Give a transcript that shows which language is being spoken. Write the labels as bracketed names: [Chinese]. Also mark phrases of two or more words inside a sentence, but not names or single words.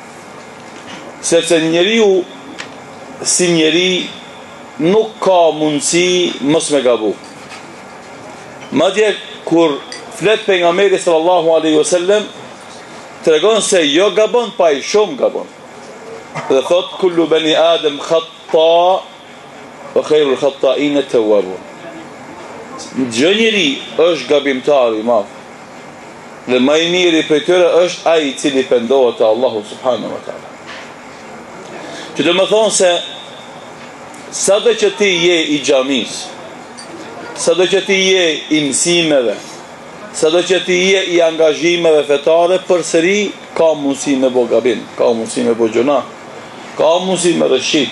[Albanian] Sepse njeriu si njeri nuk ka mundësi mos me gabu. Madje kur flet pejgamberi [Arabic] صلى الله عليه وسلم, [Albanian] tregon se jo gabon, pa i shumë gabon. Dhe thot [Arabic] كل بني آدم خطاء وخير الخطائين التوابون. [Albanian] Çdo njeri është gabimtar i madh. Dhe më i miri prej tyre është ai i cili pendohet te [Arabic] الله سبحانه وتعالى. [Albanian] Që do të thonë se sado që ti je i xhamis, sado që ti je i mësimeve, sado që ti je i angazhimeve fetare, përsëri ka mundësi me bo gabim, ka mundësi me bo gjuna, ka mundësi me rëshqit.